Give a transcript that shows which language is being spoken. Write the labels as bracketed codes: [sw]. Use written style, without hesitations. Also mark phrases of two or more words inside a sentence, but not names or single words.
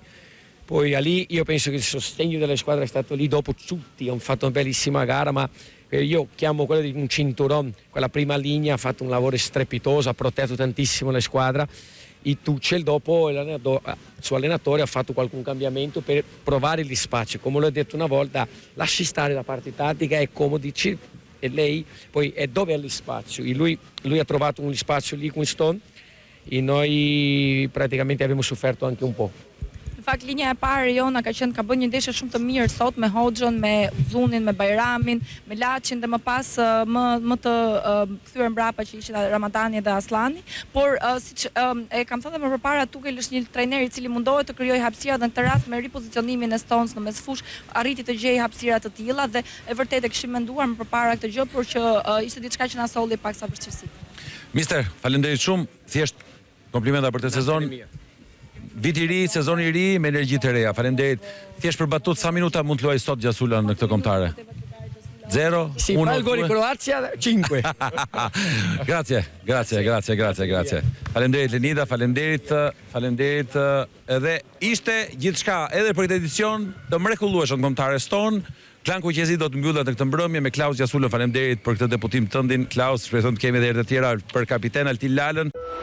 [it] Poi lì io penso che il sostegno della squadra è stato lì, dopo tutti hanno fatto una bellissima gara, ma io chiamo quello di un cinturone, quella prima linea ha fatto un lavoro strepitoso, ha protetto tantissimo la squadra, e Tuchel dopo il suo allenatore ha fatto qualche cambiamento per provare gli spazi, come l'ho detto una volta, lasci stare la parte tattica, è comodo, e lei poi è dove è gli spazio, e lui ha trovato un spazio lì con Stone e noi praticamente abbiamo sofferto anche un po'. [sq] Në fakt, linja e parë jona ka bërë një ndeshje shumë të mirë sot me Hoxhën, me Uzunin, me Bajramin, me Laçin dhe më pas më të kthyer mbrapa që ishin Ramadani dhe Aslani, por siç e kam thënë më përpara, Tuchel është një trajner i cili mundohet të krijojë hapësira dhe në këtë rast me ripozicionimin e Stones në mesfush arriti të gjejë hapësira të tilla dhe e vërtet e kishim menduar më përpara këtë gjë, por që ishte diçka që na solli pak sa vështirësi. Mister, faleminderit shumë, thjesht komplimenta për këtë sezon. Vit i ri, sezon i ri me energji të reja. Faleminderit. Thjesht për batut, sa minuta mund të luaj sot Gjasula në këtë kombëtare? 0, 1, 2. [it] Sì, fa il gol in Croazia, 5. Grazie. [sq] Faleminderit Lenida, faleminderit edhe ishte gjithçka edhe për këtë edicion të mrekullueshëm kombëtare Ston. Klan Kuqezi do të mbyllet në këtë mbrëmje me Klaus Gjasulën. Faleminderit për këtë deputim tëndin. Klaus, shpresoj të kemi edhe herë të tjera për kapiten Altin Lalën.